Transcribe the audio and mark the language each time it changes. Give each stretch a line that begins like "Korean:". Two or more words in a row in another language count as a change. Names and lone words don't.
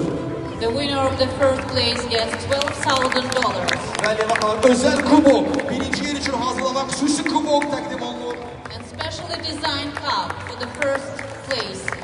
English: The winner of the first place gets $12,000.
Azerbaijani: Bəli, baxın, özel kubok birinci yer için hazırlanan xüsusi kubok təqdim olunur.
English: And specially designed cup for the first place.